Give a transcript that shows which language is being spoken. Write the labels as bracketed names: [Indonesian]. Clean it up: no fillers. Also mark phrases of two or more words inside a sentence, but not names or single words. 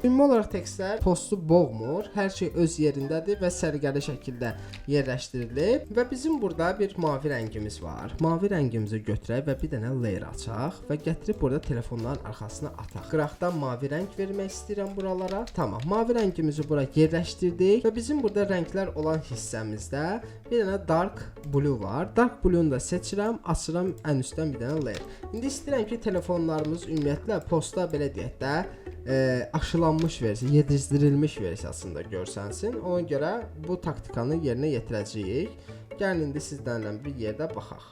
[Azerbaijani] Ümumi olaraq tekstlər postu boğmur, hər şey öz yerindədir və səliqəli şəkildə yerləşdirilib və bizim burada bir mavi rəngimiz var. Mavi rəngimizi götürək və bir dənə layer açaq və gətirib burada telefonların arxasına ataq. Qıraqdan mavi rəng vermək istəyirəm buralara. Tamam. Mavi rəngimizi bura yerləşdirdik və bizim burada rənglər olan hissəmizdə bir dənə [English] dark blue [Azerbaijani] var. [English] Dark blue- [Azerbaijani] nu da seçirəm, açıram ən üstdən bir dənə layer. İndi istəyirəm ki, telefonlarımız ümumiyyətlə posta belə deyək də aşılanmış versiya, yedizdirilmiş versiyasında görsənsin. Ona görə bu taktikanı yerinə yetirəcəyik. Gəlin indi sizlərlə bir yerdə baxaq.